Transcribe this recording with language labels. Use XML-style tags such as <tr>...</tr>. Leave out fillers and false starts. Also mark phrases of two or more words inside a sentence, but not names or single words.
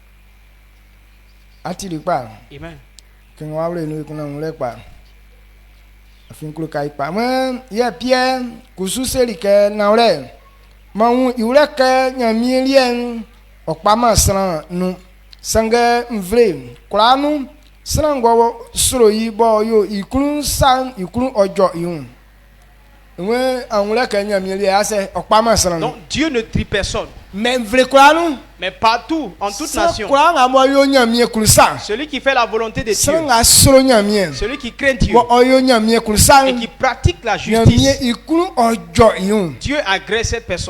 <fr>Amen.</fr> <bci>Sange mvle klanu srango sro yibo yo ikun san ikun ojo yun we anwule kanya mieli ase okpama sran.</bci> <fr>Donc Dieu ne trie personne. Mais</fr> <bci>mvle klanu,</bci> <fr>mais partout, en toute nation, celui qui fait la volonté de Dieu, celui qui craint Dieu et qui pratique la justice, Dieu agrée cette personne.</fr>